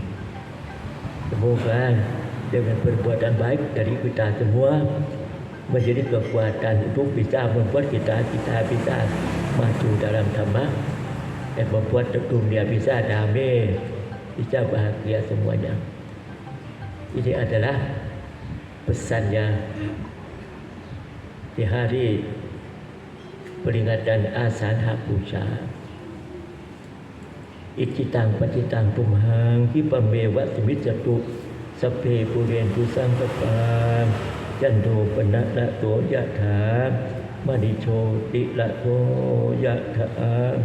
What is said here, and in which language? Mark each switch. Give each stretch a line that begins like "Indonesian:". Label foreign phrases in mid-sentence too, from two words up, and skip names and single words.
Indonesian: Semoga dengan perbuatan baik dari kita semua menjadi kekuatan untuk bisa membuat kita bisa maju dalam Dhamma dan membuat dunia bisa damai, bisa bahagia semuanya. Ini adalah pesannya di hari peringatan Asaha Puja.
Pali: Icitang patitang tumhang kipamewa simiccatu sappe purentu sampapam janto panarato yatha manicho tilato yatha